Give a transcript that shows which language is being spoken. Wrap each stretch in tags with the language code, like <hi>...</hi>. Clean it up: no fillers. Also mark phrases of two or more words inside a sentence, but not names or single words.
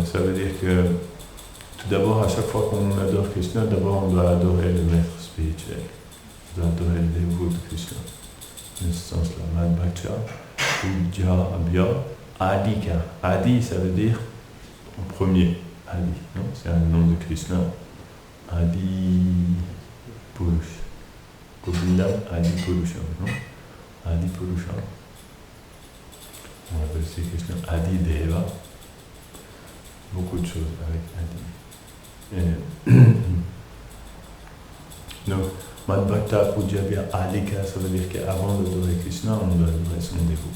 <fr>Ça veut dire que tout d'abord, à chaque fois qu'on adore Krishna, d'abord on doit adorer le maître spirituel, on doit adorer le dévot de Krishna. Dans ce sens-là,</fr> <sa>मद् भक्त्य पूजा अभ्य अधिका.</sa> <fr>Adi, ça veut dire en premier. Adi, non? C'est un nom de Krishna. Adi Purush.</fr> <sa>गोविन्दम् आदि पुरुषम्, non? आदि पुरुषम्.</sa> <fr>On appelle aussi Krishna Adi Deva. Beaucoup de choses avec Adi. Donc,</fr> <sa>मद्भक्त पूजाभ्य अधिका,</sa> <fr>ça veut dire qu'avant d'adorer Krishna, on doit adorer son dévot.</fr>